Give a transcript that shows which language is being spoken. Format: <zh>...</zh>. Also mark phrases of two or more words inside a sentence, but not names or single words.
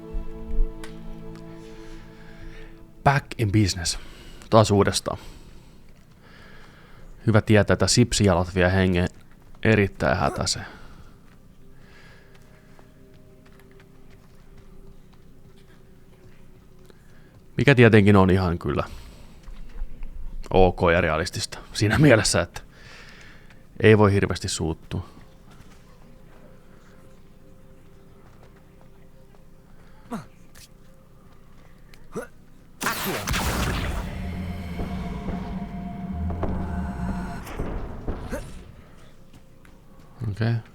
<en>Back in business.</en> <fi>Taas uudestaan. Hyvä tietää, että sipsijalat vie hengen erittäin hätäiseen. Mikä tietenkin on ihan kyllä ok ja realistista. Siinä mielessä, että ei voi hirveästi suuttua. Okay.</fi>